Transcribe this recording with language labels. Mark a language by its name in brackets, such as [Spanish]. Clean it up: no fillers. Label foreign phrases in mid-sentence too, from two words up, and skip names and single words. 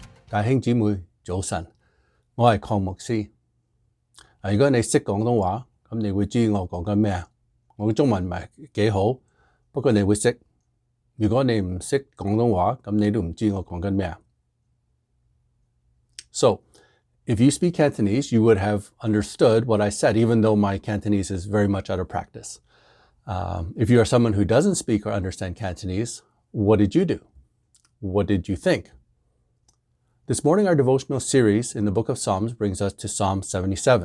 [Cantonese] 弟兄姊妹早晨，我係鄺牧師。如果你識廣東話，咁你會知我講緊咩啊？我嘅中文唔係幾好，不過你會識。如果你唔識廣東話，咁你都唔知我講緊咩啊。 [English] So, if you speak Cantonese, you would have understood what I said, even though my Cantonese is very much out of practice. If you are someone who doesn't speak or understand Cantonese, what did you do? What did you think? This morning, our devotional series in the book of Psalms brings us to Psalm 77.